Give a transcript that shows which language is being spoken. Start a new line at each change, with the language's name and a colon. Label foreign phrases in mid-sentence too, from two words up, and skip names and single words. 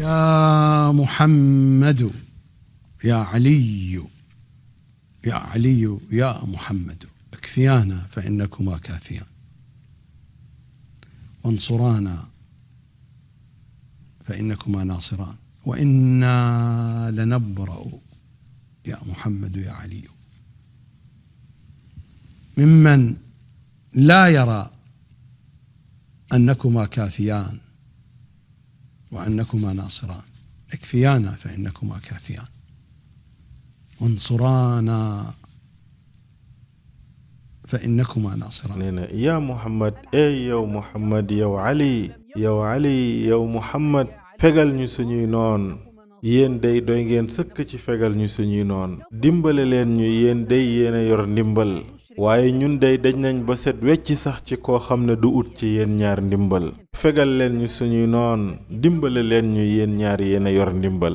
Arabic: يا محمد يا علي يا علي يا محمد اكفيانا فإنكما كافيان وانصرانا فإنكما ناصران وإنا لنبرأ يا محمد يا علي ممن لا يرى أنكما كافيان وأنكما ناصران اكفيانا فإنكما كافيان وانصرانا فإنكما ناصران. يا محمد أي يا محمد يا علي يا علي يا محمد
Wolof: fegal ñu suñuy noon yéen day doy ngeen sëkk ci fegal ñu suñuy noon dimbale leen ñu yéen day yéen a yor ndimbal waaye ñun day dañ nañ ba set wecc sax ci koo xam ne du ut ci yéen ñaar ndimbal fegal leen ñu suñuy noon dimbale leen ñu yéen ñaar yéen a yor ndimbal.